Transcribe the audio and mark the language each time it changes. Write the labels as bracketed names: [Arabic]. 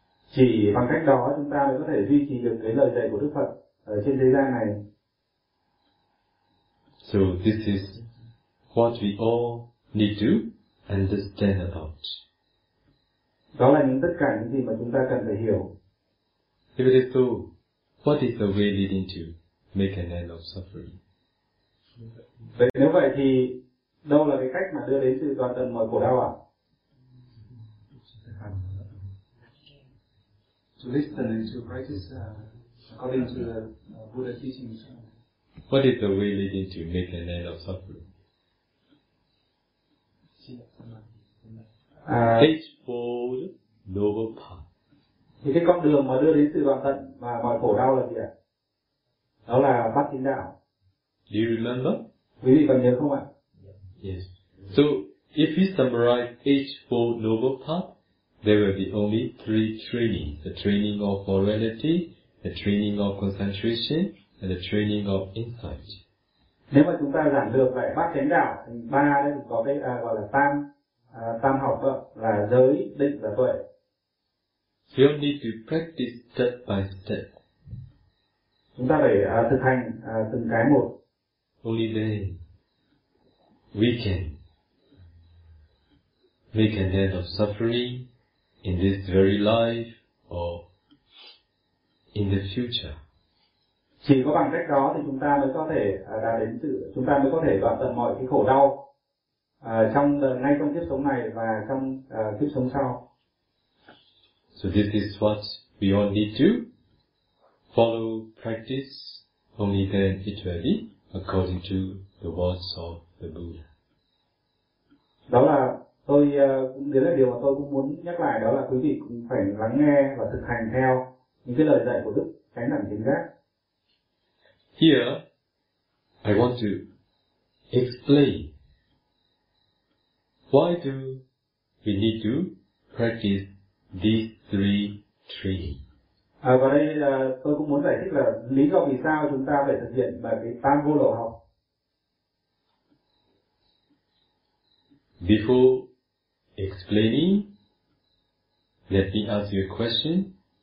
[Vietnamese] Chỉ bằng cách đó chúng ta mới có thể duy trì được cái lời dạy của Đức Phật ở trên thế gian này. [English] So this is what we all need to understand about. [Vietnamese] Đó là những tất cả những gì mà chúng ta cần phải hiểu. [English] If it is so, what is the way leading to make an end of suffering? [Vietnamese] Vậy nếu vậy thì đâu là cái cách mà đưa đến sự đoạn tận mọi khổ đau ạ? [English] To listen and to practice according to the Buddha teachings. What is the way leading to make an end of suffering? Eightfold Noble Path. [Vietnamese] Thì cái con đường mà đưa đến sự đoạn tận và mọi khổ đau là gì ạ? Đó là Bát Chính Đạo. [English] Do you remember? [Vietnamese] Quý vị còn nhớ không ạ? [English] Yes. So, if we summarize Eightfold Noble Path, there will be only three training. The training of morality, the training of concentration, and the training of insight. [Vietnamese] Nếu mà chúng ta giảng được về Bát Chánh Đạo, thì ba đấy thì có cái gọi là tam, tam học đó, là giới, định và tuệ. [English] So you need to practice step by step. [Vietnamese] Chúng ta phải thực hành từng cái một. [English] Only then we can make an end of suffering in this very life or in the future. [Vietnamese] Chỉ có bằng cách đó thì chúng ta mới có thể đạt đến sự, chúng ta mới có thể đoạn tận mọi cái khổ đau trong ngay trong kiếp sống này và trong kiếp sống sau. [English] So this is what we all need to follow, practice. Only then it will be according to the words of the Buddha. [Vietnamese] Đó là tôi cũng đấy là điều mà tôi cũng muốn nhắc lại, đó là quý vị cũng phải lắng nghe và thực hành theo những cái lời dạy của Đức Chánh Đẳng Chánh Giác. [English] Here, I want to explain why do we need to practice these three trainings. [Vietnamese] Và đây tôi cũng muốn giải thích là lý do vì sao chúng ta phải thực hiện bài cái tam vô lậu học. [English] Before explaining, let me ask you a question.